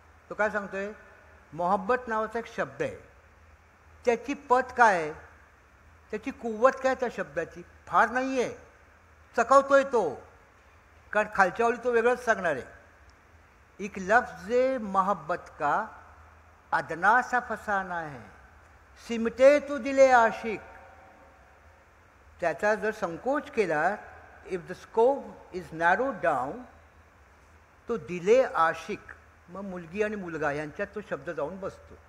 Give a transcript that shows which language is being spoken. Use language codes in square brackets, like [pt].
[mr] तो काय सांगतोय, मोहब्बत नावाचा एक शब्द आहे, त्याची पत काय आहे, त्याची कुवत काय त्या शब्दाची, फार नाही आहे, चकवतोय तो, कारण खालच्या ओळी तो वेगळंच सांगणार आहे. [hi] एक लफ्ज़ मोहब्बत का अदना सा फसाना है, सिमटे तो दिले आशिक. [mr] त्याचा जर संकोच केला, [en] if the scope is narrow down, [hi] तो दिले आशिक, [mr] मग मुलगी आणि मुलगा यांच्यात तो शब्द जाऊन बसतो.